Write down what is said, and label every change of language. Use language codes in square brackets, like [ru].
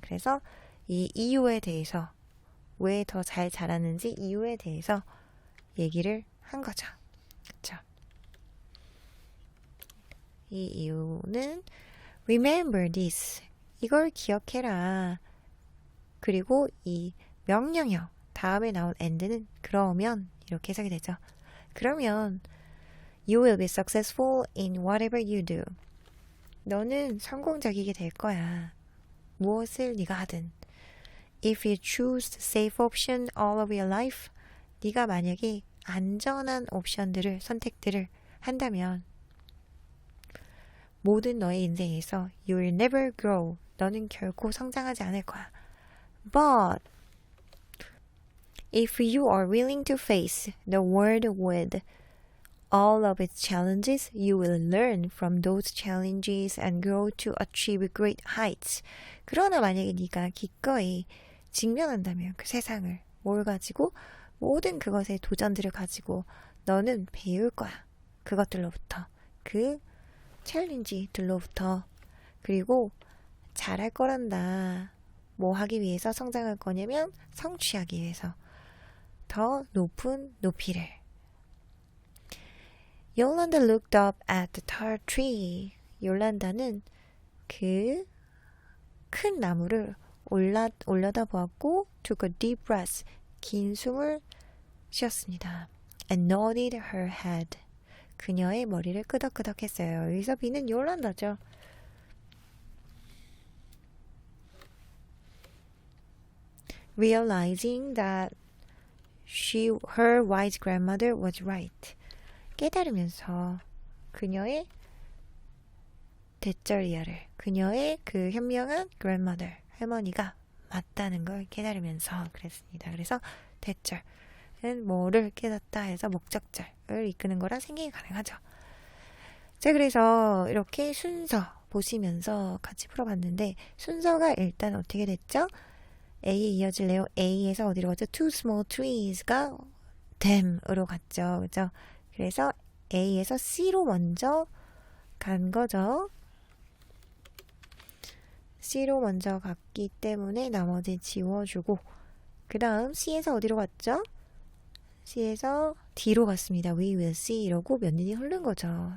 [ko] 그래서 이 이유에 대해서, 왜 더 잘 자랐는지 이유에 대해서 얘기를 한 거죠. 그쵸? 이 이유는 [en] remember this, [ko] 이걸 기억해라. 그리고 이 명령형 다음에 나온 and는 그러면, 이렇게 해석이 되죠. [en] 그러면 you will be successful in whatever you do. [ko] 너는 성공적이게 될 거야. 무엇을 네가 하든. [en] If you choose the safe option all of your life, [ko] 네가 만약에 안전한 옵션들을, 선택들을 한다면 모든 너의 인생에서 [en] you will never grow. [ko] 너는 결코 성장하지 않을 거야. [en] But if you are willing to face the world with all of its challenges, you will learn from those challenges and grow to achieve great heights. [ko] 그러나 만약에 네가 기꺼이 직면한다면 그 세상을, 뭘 가지고, 모든 그것의 도전들을 가지고 너는 배울 거야. 그것들로부터, 그 챌린지들로부터. 그리고 잘할 거란다. 뭐 하기 위해서 성장할 거냐면 성취하기 위해서 더 높은 높이를. [en] Yolanda looked up at the tall tree. [ko] 욜란다는 그 큰 나무를 올려다 보았고 [en] took a deep breath. [ko] 긴 숨을 쉬었습니다. [en] And nodded her head. [ko] 그녀의 머리를 끄덕끄덕 했어요. 여기서 B는 욜란다죠. [en] Realizing that her wise grandmother was right. [ko] 깨달으면서 그녀의 대절이야를, 그녀의 그 현명한 grandmother, 할머니가 맞다는 걸 깨달으면서 그랬습니다. 그래서 대절은 뭐를 깨닫다 해서 목적절을 이끄는 거라 생각이 가능하죠. 자, 그래서 이렇게 순서 보시면서 같이 풀어봤는데, 순서가 일단 어떻게 됐죠? A에 이어질래요? A에서 어디로 갔죠? Two small trees가 them으로 갔죠. 그죠? 그래서 A에서 C로 먼저 간 거죠. C로 먼저 갔기 때문에 나머지 지워주고, 그 다음 C에서 어디로 갔죠? C에서 D로 갔습니다. [en] We will see [ko] 이러고 몇 년이 흐른 거죠.